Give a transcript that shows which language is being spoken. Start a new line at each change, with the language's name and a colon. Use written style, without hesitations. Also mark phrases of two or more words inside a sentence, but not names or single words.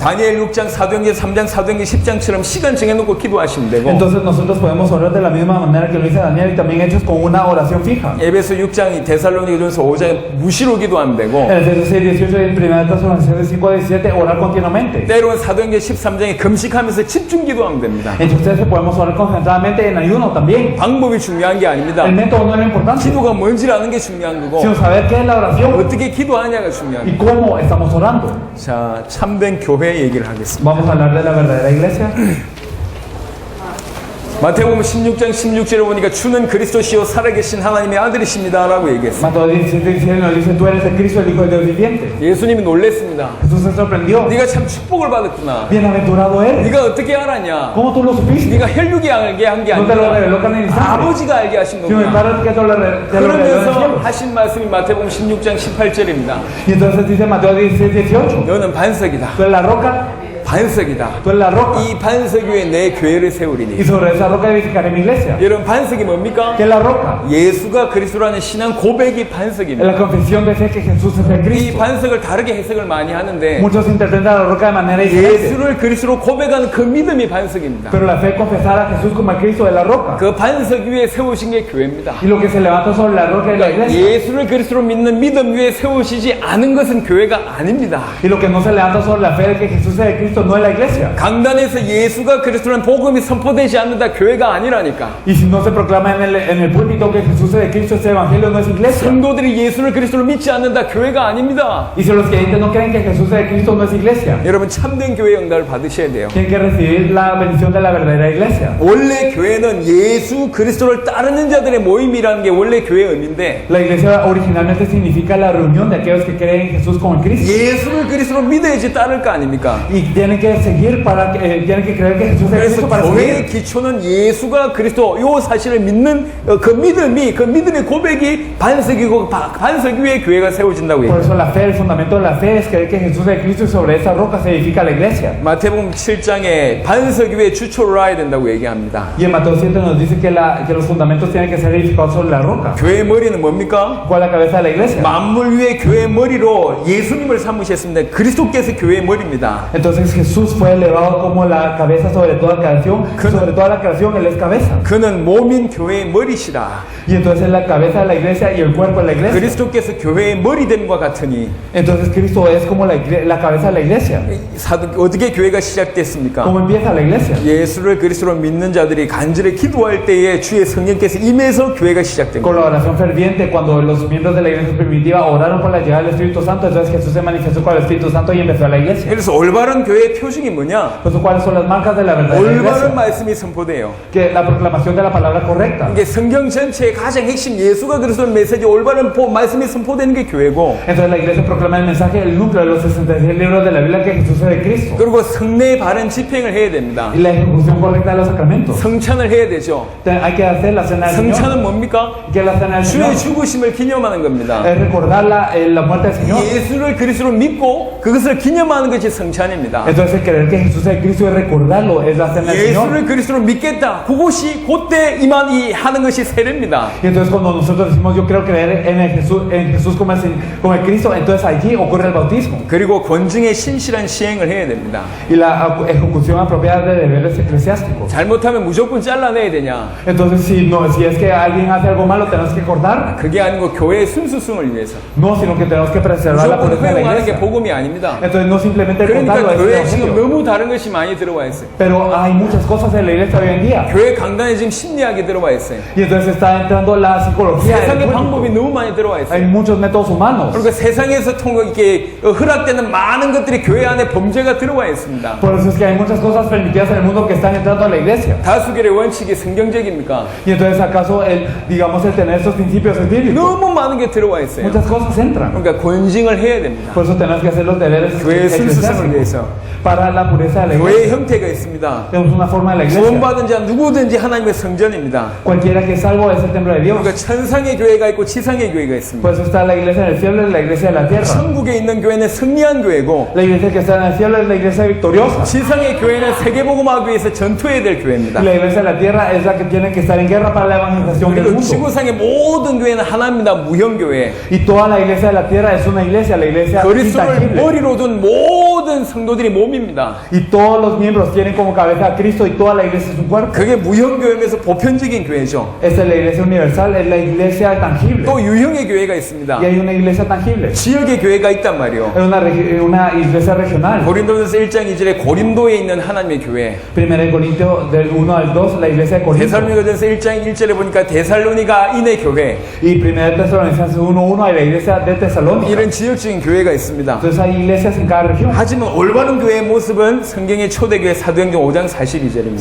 Korean: 다니엘 6장, 사도행전 3장, 사도행전 10장처럼 시간 정해놓고 기도하시면 되고
Spanish: Entonces nosotros podemos orar de la misma manera que lo dice Daniel y también hechos con una oración fija.
Korean: 에베소 6장, 데살로니가전서 5장 무시로 gido하면 되고
Spanish: En el Efesios 6, 18 y en 1 Tesalonicenses 5, 17 orar continuamente.
Korean: 때로는 사도행전 13장에 금식하면서 집중 gido하면 됩니다.
Spanish: Entonces podemos orar concentradamente en ayuno también.
Korean: 방법이 중요한 게 아닙니다.
Spanish: El método no es lo importante,
Korean: 기도가 뭔지를 아는 게 중요한 거고
Spanish: sino saber qué es la oración
Korean: 어떻게 기도하느냐가 중요한
Spanish: y
Korean: 거고.
Spanish: cómo estamos orando.
Korean: 자, 참된 교회 얘기를 하겠습니다.
Spanish: Vamos a hablar de la verdadera iglesia.
Korean: 마태복음 16장 16절에 보니까 주는 그리스도시요 살아계신 하나님의 아들이십니다 라고 얘기했어요.
Spanish: Mateo 17 nos dice, tú eres el Cristo, el Hijo del Dios viviente.
Korean: 예수님이 놀랬습니다.
Spanish: Jesús se sorprendió.
Korean: 네가 참 축복을 받았구나.
Spanish: Bienaventurado eres.
Korean: 네가 어떻게 알았냐?
Spanish: ¿Cómo tú lo supiste?
Korean: 네가 혈육이 알게 한 게
Spanish: No te lo
Korean: 아니라
Spanish: reveló carne ni sangre,
Korean: 아버지가 알게 하신
Spanish: sino el
Korean: 거구나.
Spanish: Padre que te lo reveló en el
Korean: 그러면서
Spanish: cielo.
Korean: 하신 말씀이 마태복음 16장 18절입니다.
Spanish: Y entonces dice Mateo 16, 18,
Korean: 너는 반석이다.
Spanish: tú eres la roca,
Korean: 반석이다.
Spanish: tú eres la roca,
Korean: 이 반석 위에 내 교회를
Spanish: y
Korean: 세우리니.
Spanish: sobre esa roca edificaré mi iglesia.
Korean: 여러분 반석이 뭡니까?
Spanish: ¿Qué es la roca?
Korean: 예수가 그리스도라는 신앙 고백이
Spanish: Es
Korean: 반석입니다.
Spanish: la confesión de fe que Jesús es el
Korean: 이
Spanish: Cristo.
Korean: 반석을 다르게 해석을 많이 하는데
Spanish: Muchos interpretan la roca de manera diferente,
Korean: 예수를 그리스도로 고백하는 그 믿음이 반석입니다.
Spanish: pero la fe confesar a Jesús como el Cristo es la roca.
Korean: 그 반석 위에 세우신 게 교회입니다.
Spanish: Y lo que se levanta sobre la roca es la iglesia.
Korean: 예수를 그리스도로 믿는 믿음 위에 세우시지 않은 것은 교회가 아닙니다.
Spanish: Y lo que no se levanta sobre la fe de que Jesús es el Cristo no es la iglesia.
Korean: 강단에서 예수가 그리스도라는 복음이 선포되지 않는다 교회가 아니라니까.
Spanish: Y si no se proclama en el púlpito que Jesús es el Cristo, ese evangelio no es iglesia.
Korean: 성도들이 예수를 그리스도로 믿지 않는다 교회가 아닙니다.
Spanish: Y si los creyentes no creen que Jesús es el Cristo, no es iglesia.
Korean: 여러분 참된 교회 응답을 받으셔야 돼요.
Spanish: Tienen que recibir la bendición de la verdadera iglesia.
Korean: 원래 교회는 예수 그리스도를 따르는 자들의 모임이라는 게 원래 교회의 의미인데
Spanish: La iglesia originalmente significa la reunión de aquellos que creen en Jesús como el Cristo.
Korean: 예수를 그리스도로 믿어야지 따를 거 아닙니까?
Spanish: Y tienen que seguir tienen que creer que Jesús es el
Korean: 그래서
Spanish: Cristo para
Korean: 교회의
Spanish: seguir.
Korean: 기초는 예수가 그리스도 요 사실을 믿는 그 믿음의 고백이 반석이고 반석 위에 교회가 세워진다고
Spanish: Por
Korean: 해요.
Spanish: eso la fe, el fundamento de la fe es creer que Jesús es el Cristo y sobre esa roca se edifica la iglesia.
Korean: 마태복음 7장에 반석 위에 주초를 놔야 된다고 얘기합니다.
Spanish: Y en Mateo 7 nos dice que los fundamentos tienen que ser edificados sobre la roca.
Korean: 교회의 머리는 뭡니까?
Spanish: ¿Cuál es la cabeza de la iglesia?
Korean: 만물 위에 교회의 머리로 예수님을 삼으셨습니다. 그리스도께서 교회의 머리입니다.
Spanish: Entonces Jesús fue elevado como la cabeza sobre toda creación, sobre toda la creación Él es cabeza.
Korean: 그는 몸인 교회의 머리시라.
Spanish: Y entonces es la cabeza de la iglesia y el cuerpo de la iglesia.
Korean: 그리스도께서 교회의 머리됨과 같으니
Spanish: Entonces Cristo es como la cabeza de la iglesia.
Korean: 어떻게 교회가 시작됐습니까?
Spanish: ¿Cómo empieza la iglesia?
Korean: 예수를 그리스도로 믿는 자들이 간절히 기도할 때에 주의 성령께서 임해서 교회가 시작된
Spanish: Con
Korean: 거예요.
Spanish: la oración ferviente, cuando los miembros de la iglesia primitiva oraron por la llegada del Espíritu Santo, entonces Jesús se manifestó con el Espíritu Santo y empezó a la iglesia.
Korean: 그래서 올바른 교회의 표징이 뭐냐?
Spanish: Entonces, ¿cuáles son las marcas de la verdadera
Korean: 올바른
Spanish: iglesia?
Korean: 말씀이 선포돼요.
Spanish: Que la proclamación de la palabra correcta.
Korean: 이게 성경 전체의 가장 핵심 예수가 그리스도의 메시지 올바른 말씀이 선포되는 게 교회고,
Spanish: Entonces la iglesia proclama el mensaje, el núcleo de los 66 libros de la Biblia que Jesús es de Cristo.
Korean: 그리고 성례의 바른 집행을 해야 됩니다.
Spanish: Y la ejecución correcta de los sacramentos.
Korean: 성찬을 해야 되죠.
Spanish: Hay que hacer la cena del Señor.
Korean: 성찬은 뭡니까?
Spanish: ¿Qué es la cena del Señor?
Korean: 주의 죽으심을 기념하는 겁니다.
Spanish: Es recordar la muerte del Señor.
Korean: 예수를 그리스도로 믿고 그것을 기념하는 것이 성찬입니다.
Spanish: Entonces el creer que Jesús es Cristo y recordarlo es la cena del Señor.
Korean: 예수를 그리스도로 믿겠다. 그것이 그때 이만 하는 것이 세례입니다.
Spanish: Y entonces cuando nosotros decimos yo quiero creer en Jesús como el Cristo, entonces allí ocurre el bautismo.
Korean: 그리고 권증의 신실한 시행을 해야 됩니다.
Spanish: Y la ejecución apropiada de deberes eclesiásticos.
Korean: 잘못하면 무조건 잘라내야 되냐?
Spanish: Entonces si es que alguien hace algo malo tenemos que cortar.
Korean: 그게 아니고 교회의 순수성을 위해서.
Spanish: No, sino que tenemos que preservar la
Korean: 무조건
Spanish: pureza de la
Korean: 허용하는 게
Spanish: iglesia.
Korean: 복음이 아닙니다.
Spanish: Entonces no simplemente cortarlo,
Korean: 그러니까
Spanish: es
Korean: 교회에
Spanish: el
Korean: 지금
Spanish: evangelio.
Korean: 너무 다른 것이 많이 들어와 있어요.
Spanish: Pero hay muchas cosas en la iglesia hoy en día.
Korean: 교회 강단에 지금 심리학이 들어와 있어요.
Spanish: Y entonces está entrando la psicología.
Korean: 세상의
Spanish: el
Korean: 방법이
Spanish: político.
Korean: 너무 많이 들어와
Spanish: Hay
Korean: 있어요.
Spanish: muchos métodos humanos.
Korean: 그리고 세상에서 이렇게 허락되는 많은 것들이 교회 안에 범죄가 들어와 있습니다.
Spanish: Por eso es que hay muchas cosas permitidas en el mundo que están entrando a la iglesia.
Korean: 다수결의 원칙이 성경적입니까?
Spanish: Y entonces acaso el tener estos principios es bíblico.
Korean: 너무 많은 게 들어와 있어요.
Spanish: Muchas cosas entran.
Korean: 그러니까 권징을 해야 됩니다.
Spanish: Por eso tenemos que hacer los deberes
Korean: 교회의 순수성을 위해서.
Spanish: para la pureza de la
Korean: 교회의
Spanish: iglesia.
Korean: 형태가 있습니다.
Spanish: Tenemos una forma de la iglesia.
Korean: 구원받은 자 누구든지 하나님의 성전입니다.
Spanish: Cualquiera que es salvo es el templo de Dios.
Korean: 그러니까 천상의 교회가 있고 지상의 교회가 있습니다.
Spanish: Por eso está la iglesia en el cielo y la iglesia en la tierra.
Korean: 천국에 있는 교회는 승리한 교회고,
Spanish: La iglesia que está en el cielo es la iglesia victoriosa.
Korean: 지상의 교회는 세계복음화하기 위해서 전투해야 될 교회입니다.
Spanish: Y la iglesia de la tierra es la que tiene que estar en guerra para la evangelización del
Korean: 그리고
Spanish: mundo.
Korean: 지구상의 모든 교회는 하나입니다. 무형교회.
Spanish: Y toda la iglesia de la tierra es una iglesia, la iglesia
Korean: 그리스도를
Spanish: intangible.
Korean: 머리로 둔 모든 성도들이 몸입니다.
Spanish: Y todos los miembros tienen como cabeza a Cristo y toda la iglesia es un cuerpo.
Korean: 그게 무형교회면서 보편적인 교회죠.
Spanish: Esta es la iglesia universal, es la iglesia tangible.
Korean: 또 유형의 교회가 있습니다.
Spanish: Y hay una iglesia tangible.
Korean: 지역의 교회가 있단 말이에요.
Spanish: Es una iglesia regional.
Korean: 고린도전서 1장 2절에 고린도에 있는 하나님의 교회.
Spanish: 1 Corintios del 1 al 2, la iglesia de Corinto.
Korean: 데살로니가전서 1장 1절에 보니까 데살로니가인의 교회.
Spanish: Y 1 Tesalonicenses 1:1 hay la iglesia de Tesalónica.
Korean: 이런 지역적인 교회가 있습니다.
Spanish: Entonces hay iglesias en cada región.
Korean: 하지만 올바른 교회의 모습은 성경의 초대교회 사도행전 5장 42절입니다.